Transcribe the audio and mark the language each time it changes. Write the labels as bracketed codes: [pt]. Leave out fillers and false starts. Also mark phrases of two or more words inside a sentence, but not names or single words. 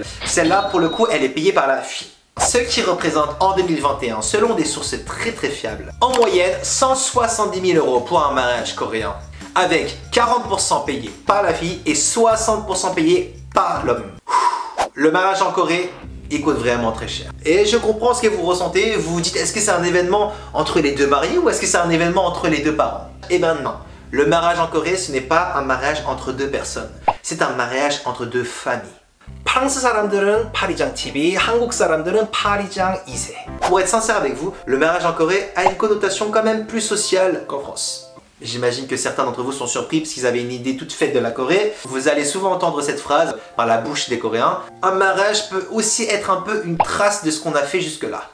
[fr] Celle-là, pour le coup, elle est payée par la fille. Ce qui représente en 2021, selon des sources très fiables, en moyenne 170 000 € pour un mariage coréen, avec 40% payé par la fille et 60% payé par l'homme. Le mariage en Corée, il coûte vraiment très cher. Et je comprends ce que vous ressentez, vous vous dites est-ce que c'est un événement entre les deux mariés ou est-ce que c'est un événement entre les deux parents? Eh ben non, le mariage en Corée ce n'est pas un mariage entre deux personnes, c'est un mariage entre deux familles. [ko] 프랑스 사람들은 파리장 TV, 한국 사람들은 파리장 2세. [fr] Pour être sincère avec vous, le mariage en Corée a une connotation quand même plus sociale qu'en France. J'imagine que certains d'entre vous sont surpris parce qu'ils avaient une idée toute faite de la Corée. Vous allez souvent entendre cette phrase par la bouche des Coréens. Un mariage peut aussi être un peu une trace de ce qu'on a fait jusque-là.